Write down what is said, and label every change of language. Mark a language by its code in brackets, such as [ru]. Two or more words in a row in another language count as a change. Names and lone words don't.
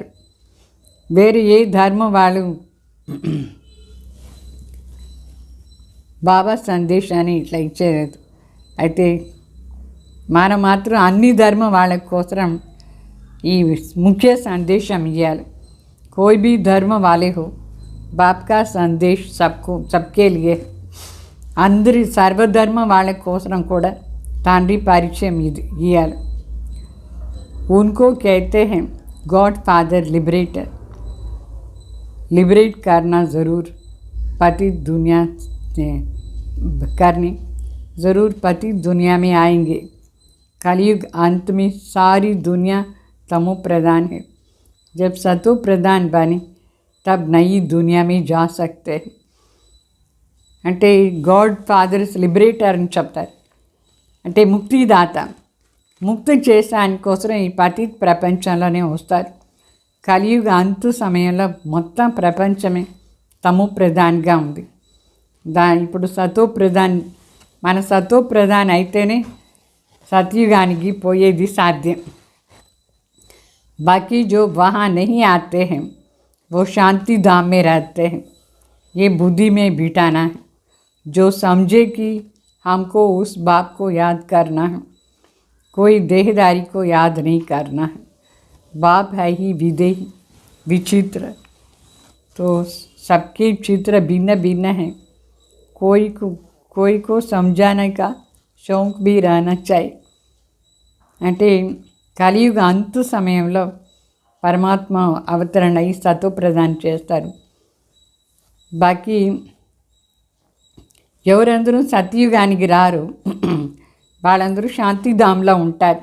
[te] వేరే ఏ ధర్మం వాళ్ళు బాబా సందేశాన్ని ఇట్లా ఇచ్చేది. అయితే మనం మాత్రం అన్ని ధర్మం వాళ్ళ కోసం ఈ ముఖ్య సందేశం ఇవ్వాలి. [hi] कोई भी धर्म वाले हो, बाप का संदेश सबके लिए. [te] అందరి సర్వధర్మ వాళ్ళ కోసం కూడా తండ్రి పరిచయం ఇది ఇవ్వాలి. [hi] उनको कहते हैं [en] God Father Liberator. [hi] लिबरेट करना ज़रूर पति दुनिया करने ज़रूर पति दुनिया में आएंगे. कलयुग अंत में सारी दुनिया तमो प्रधान है. जब सतो प्रधान बने तब नई दुनिया में जा सकते हैं. [te] అంటే [en] God Fathers Liberator [te] అని చెప్తారు. అంటే ముక్తిదాత, ముక్తి చేసాని కోసం ఈ పతిత్ ప్రపంచంలోనే వస్తారు. కలియుగ అంతు సమయంలో మొత్తం ప్రపంచమే తమో ప్రధాన్గా ఉంది. ఇప్పుడు సతో ప్రధాన్, మన సతో ప్రధాన్ అయితేనే సత్యుగానికి పోయేది సాధ్యం. [hi] बाकी जो वहाँ नहीं आते हैं वो शांति धाम में रहते हैं. ये बुद्धि में बिठाना है. जो समझे कि हमको उस बाप को याद करना है, कोई देहदारी को याद नहीं करना है. बाप है ही विदेही विचित्र. तो सबके चित्र भिन्न भिन्न हैं. कोई को समझाने का शौक भी रहना चाहिए. [te] అంటే కలియుగ అంతు సమయంలో పరమాత్మ అవతరణ అయి సతో ప్రదానం చేస్తారు. బాకీ ఎవరందరూ సత్యుగానికి రారు, వాళ్ళందరూ శాంతిధాంలో ఉంటారు.